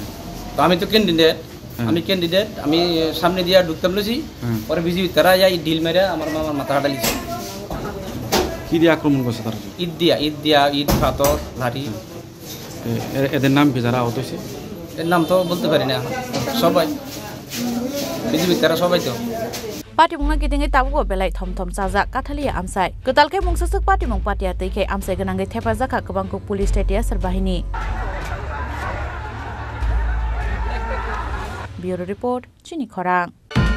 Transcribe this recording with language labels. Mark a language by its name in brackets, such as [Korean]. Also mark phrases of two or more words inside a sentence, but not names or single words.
[Bangla] তো আমি তো ক্যান্ডিডেট আমি সামনে দিয়া ঢুকতাম লইছি পরে বিজেপি তারা যাই ডিল মেরে আমার মামার মাথা হাঁটালিছে। কি দিয়ে আক্রমণ করছে তারা? ঈদ পাথর লাঠি। এদের নাম কি যারা আহত হয়েছে? এর নাম তো বলতে পারি না, সবাই বিজেপি তারা সবাই তো। [Kok Borok] Patimung Gitingi Tabu Belay Tom Saza, Katalia Amsai. Kutalke Mungsasuk Patimung Patia Teke Amsai Gananga Tepazaka Kabangku [English] Police State [Kok Borok] Serbahini. [English] Bureau Report, Chini Korang.